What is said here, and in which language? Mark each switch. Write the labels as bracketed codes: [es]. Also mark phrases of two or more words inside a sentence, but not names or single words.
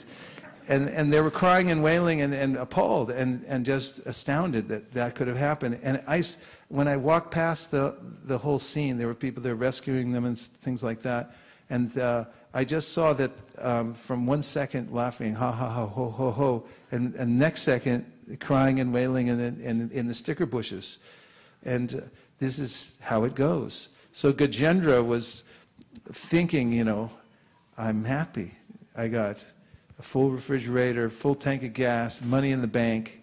[en] And they were crying and wailing and appalled and just astounded that that could have happened. And when I walked past the whole scene, there were people there rescuing them and things like that. And I just saw that from 1 second laughing, ha, ha, ha, ho, ho, ho, and next second crying and wailing in the sticker bushes. And this is how it goes. So Gajendra was thinking, you know, I'm happy. I got a full refrigerator, full tank of gas, money in the bank.